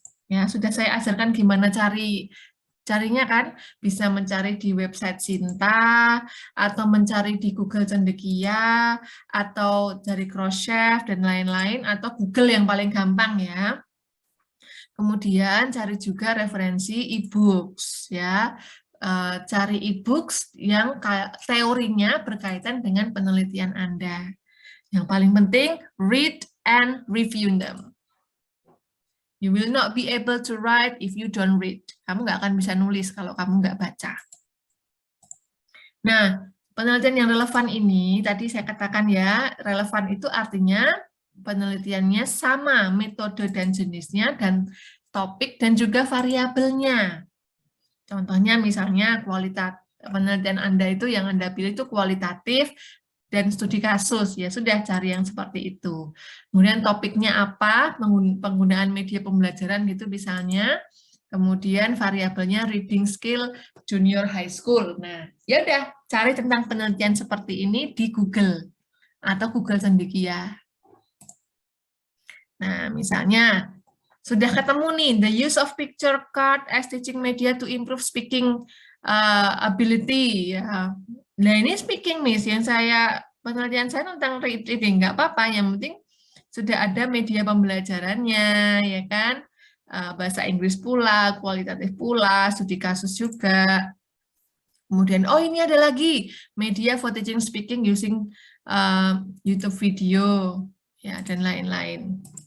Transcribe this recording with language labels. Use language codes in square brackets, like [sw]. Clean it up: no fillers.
[id] Ya, sudah saya ajarkan gimana carinya kan, bisa mencari di website Sinta, atau mencari di Google Cendekia, atau dari Crosschef, dan lain-lain, atau Google yang paling gampang ya. Kemudian cari juga referensi e-books ya. Cari e-books yang teorinya berkaitan dengan penelitian Anda. Yang paling penting, [en] read and review them. You will not be able to write if you don't read. [id] Kamu nggak akan bisa nulis kalau kamu nggak baca. Nah, penelitian yang relevan ini, tadi saya katakan ya, relevan itu artinya penelitiannya sama metode dan jenisnya, dan topik dan juga variabelnya. Contohnya misalnya kualitas penelitian Anda itu yang Anda pilih itu kualitatif dan studi kasus, ya sudah cari yang seperti itu. Kemudian topiknya apa, penggunaan media pembelajaran gitu misalnya, kemudian variabelnya [en] reading skill junior high school. [id] Nah, ya udah cari tentang penelitian seperti ini di Google atau Google Cendekia. Nah, misalnya sudah ketemu nih, [en] the use of picture card as teaching media to improve speaking ability. [id] Ya. Nah, ini speaking, Miss, yang penelitian saya tentang reading, nggak apa-apa, yang penting sudah ada media pembelajarannya, ya kan? Bahasa Inggris pula, kualitatif pula, studi kasus juga. Kemudian, oh ini ada lagi, [en] media for teaching speaking using YouTube video, [id] ya, dan lain-lain.